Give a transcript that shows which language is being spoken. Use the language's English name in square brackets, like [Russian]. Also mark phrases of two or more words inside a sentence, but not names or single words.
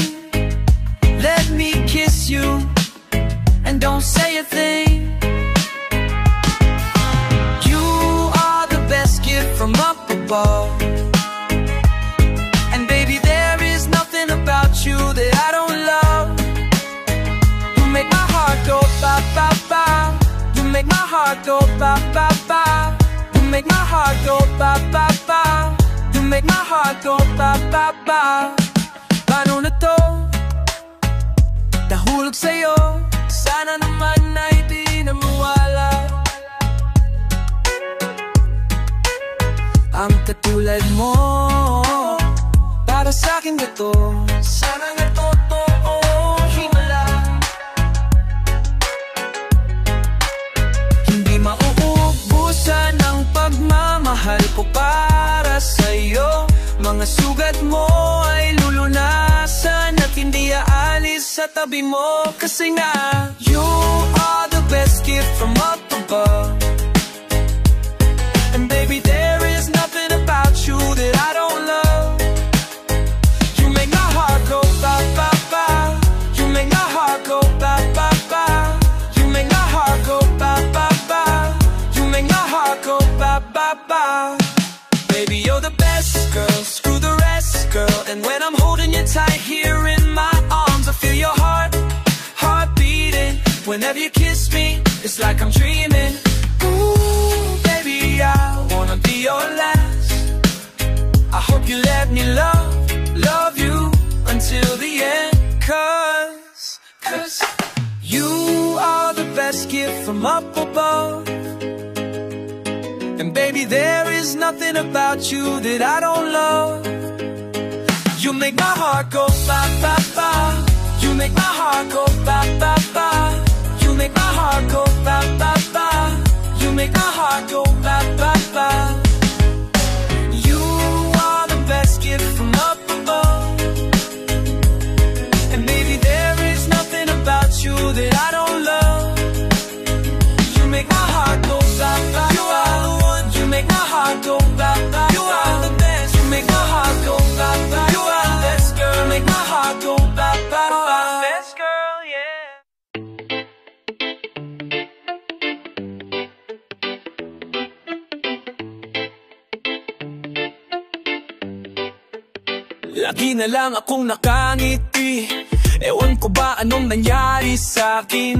[English] Let me kiss you and don't say a thing. From up above, and baby, there is nothing about you that I don't love. You make my heart go ba ba ba. You make my heart go ba ba ba. You make my heart go ba ba ba. You make my heart go ba ba ba. [Filipino] Paano na to? Nahulog sa'yo. Sana naman ay di na mawala. Ang katulad mo, para sa'kin ito. Sana nga totoo, himala. Hindi mauubusan ang pagmamahal ko para sa'yo. Mga sugat mo ay lulunasan at hindi aalis sa tabi mo. Kasi nga, [English] you are the best gift from up above. And baby, there is nothing about you that I don't love. You make my heart go ba ba ba. You make my heart go ba ba ba. You make my heart go ba ba ba. You make my heart go ba ba ba. Baby, you're the best girl, screw the rest, girl. And when I'm holding you tight here in my arms, I feel your heart beating. Whenever you kiss me, it's like I'm dreaming. Ooh, baby, I wanna be your last. I hope you let me love you until the end. Cause you are the best gift from up above. And baby, there is nothing about you that I don't love. You make my heart go ba ba ba. You make my heart go ba ba ba. You make my heart go ba ba ba. You make my heart go ba ba ba. You are the best gift from up above. And maybe there is nothing about you that I don't love. You make my heart go ba ba. You are the one. You make my heart go ba ba. You are the best. You make my heart go ba ba. You are the best girl. Make my heart go ba ba ba. Best girl, yeah. [Filipino] Lagi na lang akong nakangiti. Ewan ko ba anong nangyari sa'kin.